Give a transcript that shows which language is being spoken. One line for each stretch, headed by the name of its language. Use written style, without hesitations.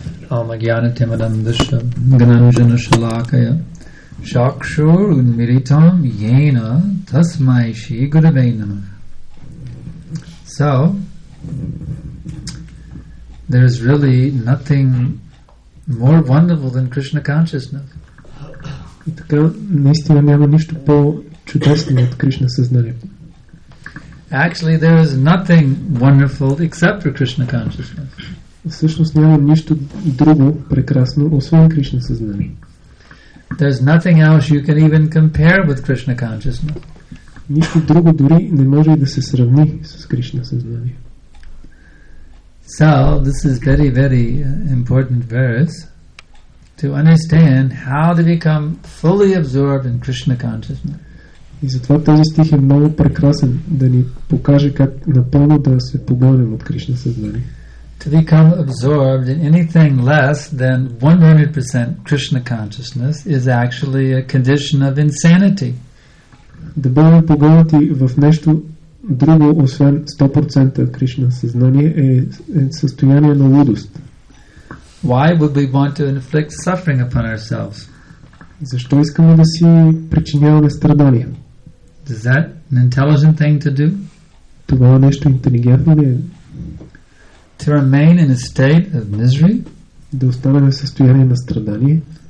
Sanskrit: Almagyanatimadandasya Gananjana Shalakaya Shakshur Unmiritam Yena Tasmai Shri Gurave Namah.
English: So, there is really nothing more wonderful than Krishna consciousness.
Bulgarian: И така, наистина няма нищо по-чудесно от Кришна съзнанието.
English: Actually, there is nothing wonderful except for Krishna consciousness.
Bulgarian: Всъщност няма нищо друго прекрасно, освен Кришна съзнание.
English: There's nothing else you can even compare with Krishna consciousness.
Bulgarian: Нищо друго дори не може и да се сравни с Кришна съзнание.
English: So, this is very, very important verse to understand how to become fully absorbed in Krishna consciousness.
Bulgarian: И затова този стих е много прекрасен да ни покаже как напълно да се погълнем от Кришна съзнание.
English: To become absorbed in anything less than 100% Krishna consciousness is actually a condition of insanity.
Bulgarian: Да бъдем погълнати в нещо друго, освен 100% Кришна съзнание, е състояние на лудост.
English: Why would we want to inflict suffering upon ourselves?
Bulgarian: Защо искаме да си причиняваме страдания?
English: Is that an intelligent thing to do?
Bulgarian: Това нещо интелигентно ли е?
English: To remain in a state of misery?
Bulgarian: Да останем в състояние на страдание?